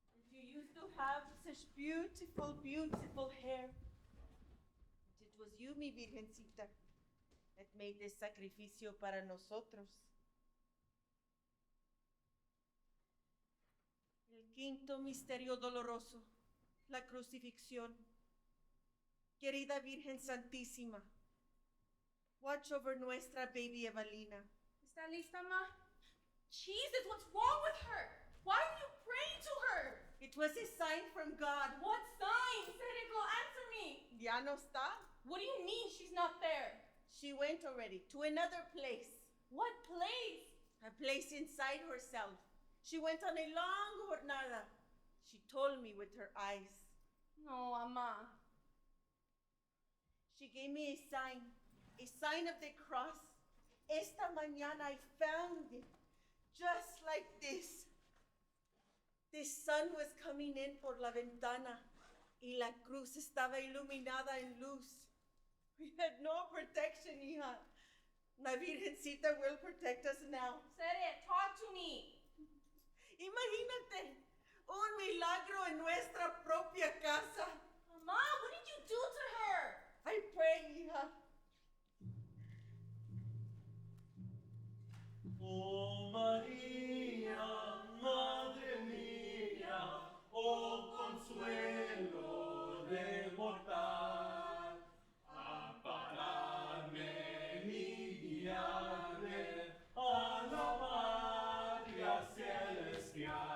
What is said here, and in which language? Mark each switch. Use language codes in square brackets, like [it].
[en] You used to have such beautiful, beautiful hair. It was you, [es] mi Virgencita, [en] that made this [es] sacrificio para nosotros. El quinto misterio doloroso, la crucifixión. Querida Virgen Santísima, [en] watch over [es] nuestra [en] baby [es] Evalina. ¿Está lista, Ma? [en] Jesus, what's wrong with her? Why are you praying to her? It was a sign from God. What sign? Said it will answer me. [es] Ya no está. [en] What do you mean she's not there? She went already to another place. What place? A place inside herself. She went on a long jornada. She told me with her eyes. [es] No, Ama. [en] She gave me a sign of the cross. [es] Esta mañana [en] I found it, just like this. The sun was coming in [es] por la ventana y la cruz estaba iluminada en luz. [en] We had no protection, hija. La Virgencita will protect us now. Said it. Talk to me. [es] Imagínate, Un milagro en nuestra propia casa. [en] Mama, what did you do to her? I pray, hija. [es] Oh María, Madre mía, oh consuelo del mortal, ampararme y guiarme a la patria celestial.